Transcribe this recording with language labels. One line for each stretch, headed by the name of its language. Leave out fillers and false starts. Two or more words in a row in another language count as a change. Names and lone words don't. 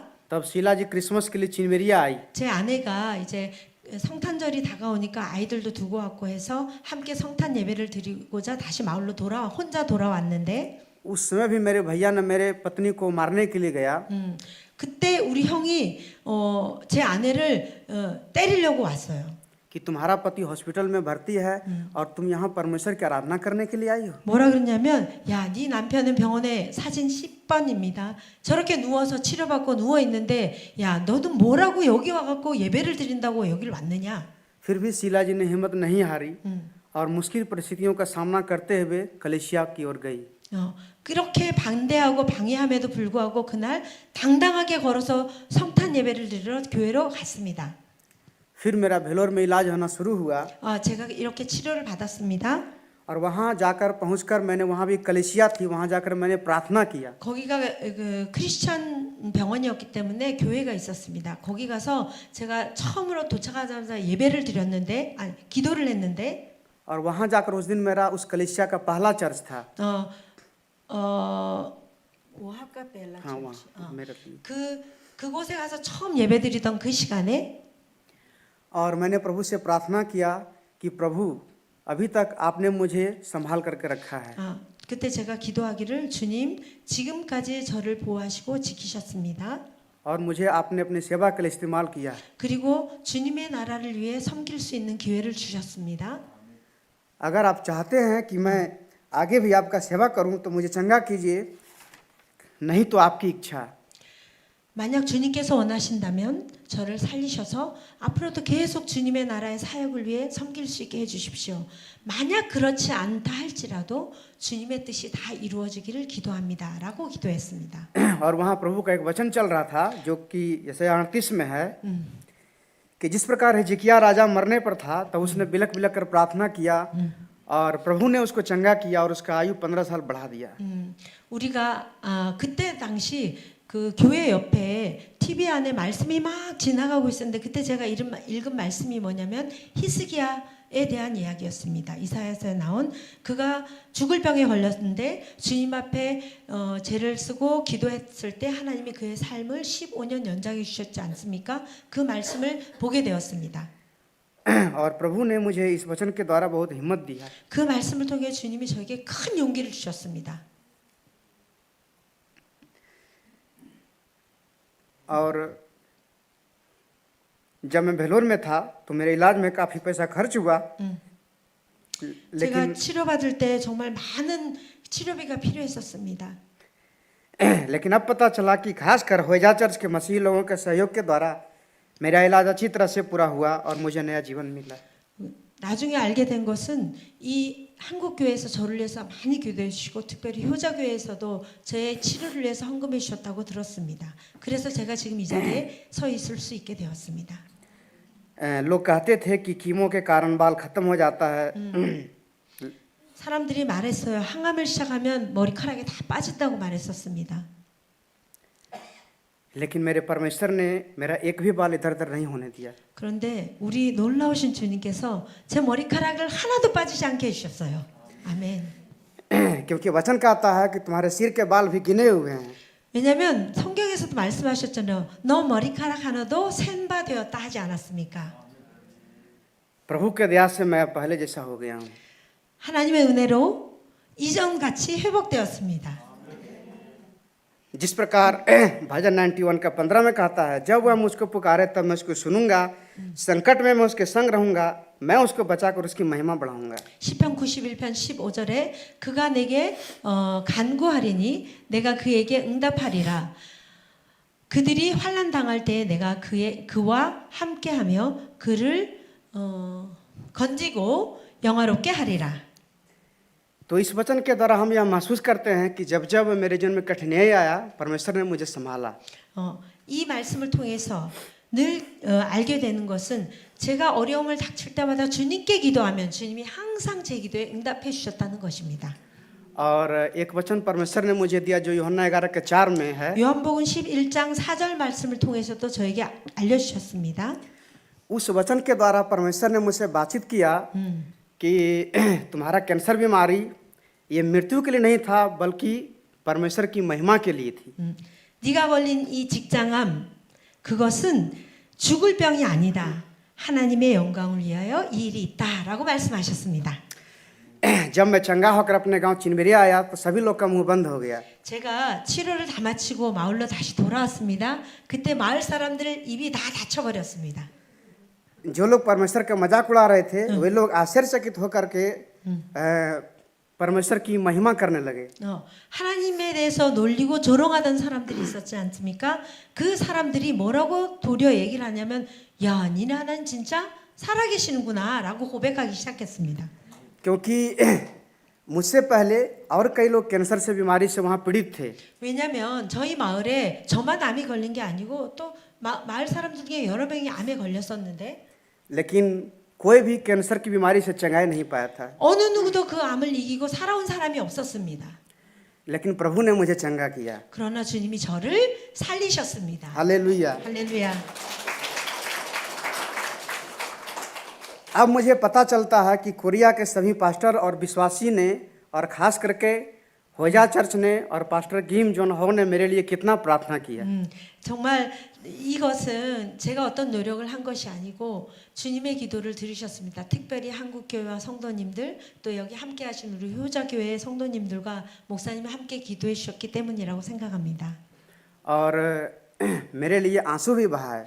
Hindi: तब शीला जी क्रिसमस के लिए चिनमेरिया आई।
Korean: 제 아내가 이제 성탄절이 다가오니까 아이들도 두고 왔고 해서 함께 성탄 예배를 드리고자 다시 마을로 혼자 돌아왔는데
Hindi: उस समय भी मेरे भैया ने मेरे पत्नी को मारने के लिए गया।
Korean: 그때 우리 형이 제 아내를 때리려고 왔어요.
Hindi: कि तुम्हारा पति हॉस्पिटल में भर्ती है और तुम यहाँ परमेश्वर की आराधना करने के लिए आई हो।
Korean: 뭐라 그러냐면 야, 네 남편은 병원에 사진 10번입니다. 저렇게 누워서 치료받고 누워 있는데 야, 너도 뭐라고 여기 와갖고 예배를 드린다고 여기를 왔느냐?
Hindi: फिर भी शीला जी ने हिम्मत नहीं हारी और मुश्किल परिस्थितियों का सामना करते हुए कलीसिया की ओर गई।
Korean: 그렇게 반대하고 방해함에도 불구하고 그날 당당하게 걸어서 성탄 예배를 드리러 교회로 갔습니다.
Hindi: फिर मेरा भेलोर में इलाज होना शुरू हुआ।
Korean: 제가 이렇게 치료를 받았습니다.
Hindi: और वहाँ जाकर पहुँचकर मैंने वहाँ भी कलीसिया थी, वहाँ जाकर मैंने प्रार्थना किया।
Korean: 거기가 그 크리스천 병원이었기 때문에 교회가 있었습니다. 거기 가서 제가 처음으로 도착하자마자 예배를 드렸는데 기도를 했는데
Hindi: और वहाँ जाकर उस दिन मेरा उस कलीसिया का पहला चर्च था। 오하카 벨라 हाँ वहाँ मेरा
Korean: 그곳에 가서 처음 예배드리던 그 시간에
Hindi: और मैंने प्रभु से प्रार्थना किया कि प्रभु अभी तक आपने मुझे संभाल करके रखा है।
Korean: 그때 제가 기도하기를 주님 지금까지 저를 보호하시고 지키셨습니다.
Hindi: और मुझे आपने अपनी सेवा के लिए इस्तेमाल किया।
Korean: 그리고 주님의 나라를 위해 섬길 수 있는 기회를 주셨습니다.
Hindi: अगर आप चाहते हैं कि मैं आगे भी आपका सेवा करूं तो मुझे चंगा कीजिए, नहीं तो आपकी इच्छा।
Korean: 만약 주님께서 원하신다면 저를 살리셔서 앞으로도 계속 주님의 나라의 사역을 위해 섬길 수 있게 해주십시오. 만약 그렇지 않다 할지라도 주님의 뜻이 다 이루어지기를 기도합니다. 라고 기도했습니다.
Hindi: और वहाँ प्रभु का एक वचन चल रहा था जो कि यशायाह 38 में है कि जिस प्रकार हिजकिय्याह राजा मरने पर था तब उसने बिलक बिलक कर प्रार्थना किया और प्रभु ने उसको चंगा किया और उसका आयु 15 साल बढ़ा दिया.
Korean: 우리가 그때 당시 그 교회 옆에 TV 안에 말씀이 막 지나가고 있었는데 그때 제가 읽은 말씀이 뭐냐면 히스기야에 대한 이야기였습니다. 이사야서에 나온 그가 죽을 병에 걸렸는데 주님 앞에 죄를 쓰고 기도했을 때 하나님이 그의 삶을 15년 연장해 주셨지 않습니까? 그 말씀을 보게 되었습니다.
Hindi: और प्रभु ने मुझे इस वचन के द्वारा बहुत हिम्मत दी है.
Korean: 그 말씀을 통해 주님이 저에게 큰 용기를 주셨습니다.
Hindi: और जब मैं भेलोर में था तो मेरे इलाज में काफ़ी पैसा खर्च हुआ.
Korean: 제가 치료받을 때 정말 많은 치료비가 필요했었습니다.
Hindi: लेकिन अब पता चला कि खासकर होजा चर्च के मसीही लोगों के सहयोग के द्वारा मेरा इलाज अच्छी तरह से पूरा हुआ और मुझे नया जीवन मिला.
Korean: 나중에 알게 된 것은 이 한국 교회에서 저를 위해서 많이 기도해 주시고 특별히 효자 교회에서도 제 치료를 위해서 헌금해 주셨다고 들었습니다. 그래서 제가 지금 이 자리에 서 있을 수 있게 되었습니다.
Hindi: लोग कहते थे कि कीमो के कारण बाल खत्म हो जाता है.
Korean: 사람들이 말했어요. 항암을 시작하면 머리카락이 다 빠진다고 말했었습니다.
Hindi: लेकिन मेरे परमेश्वर ने मेरा एक भी बाल इधर उधर नहीं होने दिया.
Korean: 그런데 우리 놀라우신 주님께서 제 머리카락을 하나도 빠지지 않게 해주셨어요. 아멘.
Hindi: क्योंकि वचन कहता है कि तुम्हारे सिर के बाल भी गिने हुए हैं.
Korean: 왜냐하면 성경에서도 말씀하셨잖아요. 너 머리카락 하나도 센 바 되었다 하지 않았습니까?
Hindi: प्रभु के दया से मैं पहले जैसा हो गया हूँ.
Korean: 하나님의 은혜로 이전같이 회복되었습니다.
Hindi: जिस प्रकार भजन 91 का 15 में कहता है, जब वह मुझको पुकारे तब मैं उसको सुनूंगा, संकट में मैं उसके संग रहूंगा, मैं उसको बचाकर उसकी महिमा बढ़ाऊंगा.
Korean: 시편 91편 15절에 그가 내게 간구하리니 내가 그에게 응답하리라. 그들이 환난 당할 때에 내가 그와 함께하며 그를 건지고 영화롭게 하리라.
Hindi: तो इस वचन के द्वारा हम यह महसूस करते हैं कि जब जब मेरे जीवन में कठिनाई आया, परमेश्वर ने मुझे संभाला.
Korean: 이 말씀을 통해서 늘 알게 되는 것은 제가 어려움을 닥칠 때마다 주님께 기도하면 주님이 항상 제 기도에 응답해 주셨다는 것입니다.
Hindi: और एक वचन परमेश्वर ने मुझे दिया जो यूहन्ना 11 के 4 में है.
Korean: 요한복음 11장 4절 말씀을 통해서도 저에게 알려주셨습니다.
Hindi: उस वचन के द्वारा परमेश्वर ने मुझसे बातचीत किया कि तुम्हारा कैंसर बीमारी ये मृत्यु के लिए नहीं था बल्कि परमेश्वर की महिमा के लिए थी.
Korean: 네가 걸린 이 직장암 그것은 죽을 병이 아니다. 하나님의 영광을 위하여 이 일이 있다라고 말씀하셨습니다.
Hindi: जब मैं चंगा होकर अपने गांव चिनबेरिया आया तो सभी लोग का मुंह बंद हो गया.
Korean: 제가 치료를 다 마치고 마을로 다시 돌아왔습니다. 그때 마을 사람들 입이 다 닫혀버렸습니다.
Hindi: जो लोग परमेश्वर का मजाक उड़ा रहे थे वे लोग आश्चर्यचकित होकर के परमेश्वर की महिमा करने लगे.
Korean: 하나님에 대해서 놀리고 조롱하던 사람들이 있었지 않습니까? 그 사람들이 뭐라고 도리어 얘기를 하냐면 야, 니네 하나님 진짜 살아계시는구나라고 고백하기 시작했습니다.
Hindi: क्योंकि मुझसे पहले और कई लोग कैंसर से बीमारी से वहाँ पीड़ित थे.
Korean: 왜냐하면 저희 마을에 저만 암이 걸린 게 아니고 또 마을 사람들 중에 여러 명이 암에 걸렸었는데
Hindi: लेकिन कोई भी कैंसर की बीमारी से चंगाई नहीं पाया था.
Korean: 어느 누구도 그 암을 이기고 살아온 사람이 없었습니다.
Hindi: लेकिन प्रभु ने मुझे चंगा किया.
Korean: 그러나 주님이 저를 살리셨습니다.
Hindi: हालेलुया.
Korean: 할렐루야.
Hindi: अब मुझे पता चलता है कि कोरिया के सभी पास्टर और विश्वासी ने और खास करके होजा चर्च ने और पास्टर गिम जोन हो ने मेरे लिए कितना प्रार्थना किया.
Korean: 정말 이것은 제가 어떤 노력을 한 것이 아니고 주님의 기도를 들으셨습니다. 특별히 한국교회와 성도님들 또 여기 함께 하신 우리 효자교회의 성도님들과 목사님이 함께 기도해 주셨기 때문이라고 생각합니다.
Hindi: और मेरे लिए आंसू भी बहा है.